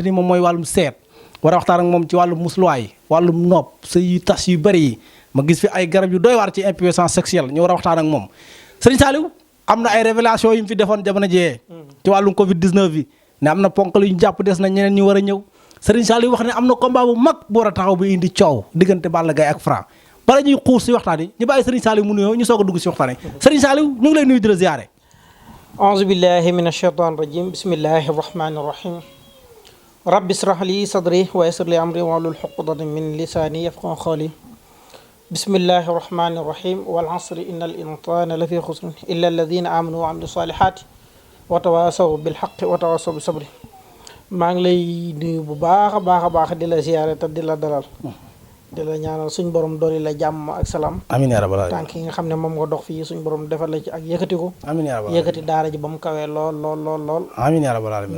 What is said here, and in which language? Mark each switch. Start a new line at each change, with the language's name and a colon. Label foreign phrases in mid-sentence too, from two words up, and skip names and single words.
Wolof: ni moom mooy wàllum seet war a waxtaan ak moom ci wàllum musluwaay wàllum nopp sa yu tas yu bëri yi ma gis fi ay garab yu doy waar ci
French: impuissance sexuelle
Wolof: ñu war a waxtaan ak moom Serigne Saliou am na ay révélation yu mu fi defoon jamono jiyee ci wàllum Covid 19 bi ne am na ponkal yu ñu jàpp des na ñeneen ñu war a ñëw Serigne Saliou wax ne am na combat bu mag bu war a taxaw bu indi coow diggante Balla Gaye ak Franc bala ñuy xuus si waxtaan yi ñu bàyyi Serigne Saliou mu nuyoo ñu soog a dugg si waxtaan yi Serigne Saliou ñu ngi lay nuyu di la ziare.
Arabic: أعوذ بالله من الشيطان الرجيم بسم الله الرحمن الرحيم ربي اشرح لي صدري ويسر لي أمري واحلل عقدة من لساني يفقه قولي بسم الله الرحمن الرحيم والعصر إن الإنسان لفي خسر إلا الذين آمنوا وعملوا الصالحات وتواصوا بالحق وتواصوا بالصبر.
Wolof: maa ngi lay nuyu bu baax a baax di la ziare te di la dalal di la ñaanal suñ borom dooli la jàmm ak salaam.
Arabic: آمين يا رب العالمين.
Wolof: tànk yi nga xam ne moom nga dox fii suñ borom defal la ci ak yëkkati ko.
Arabic: آمين يا رب العالمين
Wolof: yëkkati daara ji ba mu kawee lool.
Arabic: آمين يا رب العالمين.